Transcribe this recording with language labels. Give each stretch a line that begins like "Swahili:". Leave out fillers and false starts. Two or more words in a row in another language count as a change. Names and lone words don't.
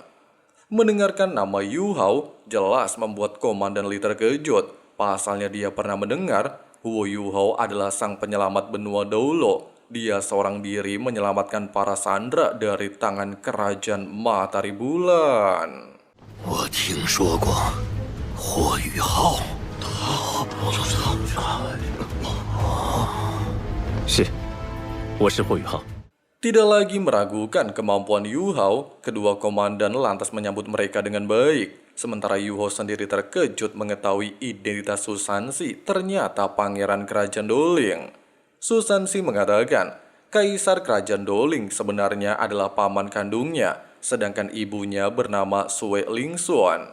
Indonesian: Mendengarkan nama Yu Hao jelas membuat Komandan Li terkejut. Pasalnya dia pernah mendengar Huo Yu Hao adalah sang penyelamat benua Dolo. Dia seorang diri menyelamatkan para sandera dari tangan kerajaan Matahari Bulan.
Chinese: 我听说过霍雨浩，是，我是霍雨浩。
Indonesian: Tidak lagi meragukan kemampuan Yu Hao, kedua komandan lantas menyambut mereka dengan baik. Sementara Yu Hao sendiri terkejut mengetahui identitas Su Zhanzi ternyata pangeran kerajaan Doling. Su Zhanzi mengatakan, Kaisar kerajaan Doling sebenarnya adalah paman kandungnya, sedangkan ibunya bernama Sue Lingxuan.